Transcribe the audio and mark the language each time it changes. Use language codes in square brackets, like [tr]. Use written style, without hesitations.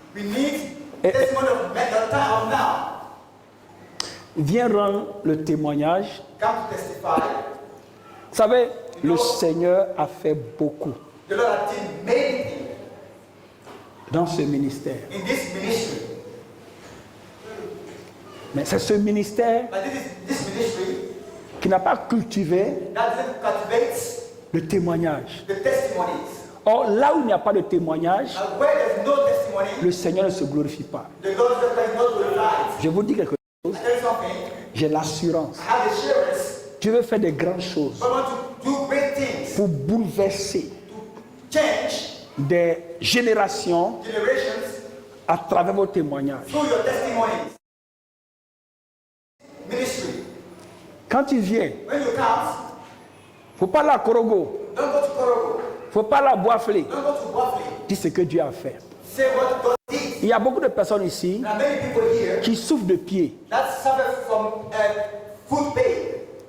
[en] we need testimony of the time of now. [fr] Viens rendre le témoignage. [en] Come to testify. [fr] Vous savez, le Seigneur a fait beaucoup [en] The Lord has done many things [fr] dans ce ministère. [en] in this ministry. [fr] Mais c'est ce ministère [en] But this ministry [fr] qui n'a pas cultivé [en] that doesn't cultivate [fr] le témoignage. [en] the testimonies. [fr] Or, là où il n'y a pas de témoignage, [en] And where there's no testimony, [fr] le Seigneur ne se glorifie pas. [en] the Lord is not glorified. [fr] Je vous dis quelque chose, [en] I tell you something. [fr] j'ai l'assurance. [en] I have assurance. [fr] Dieu veut faire de grandes choses [en] God wants to do great things [fr] pour bouleverser [en] to change [fr] des générations [en] generations [fr] à travers vos témoignages. [en] through your testimonies. Ministry. [fr] Quand tu viens, [en] When you come, [fr] il ne faut pas aller à Korogo, [en] don't go to Korogo. [fr] il ne faut pas aller à Boisflé. [en] Don't go to Buffalo. [fr] Dis ce que Dieu a fait. [en] Say what God did. [fr] Il y a beaucoup de personnes ici [en] There are many people here [fr] qui souffrent de pieds. [en] that suffer from foot pain.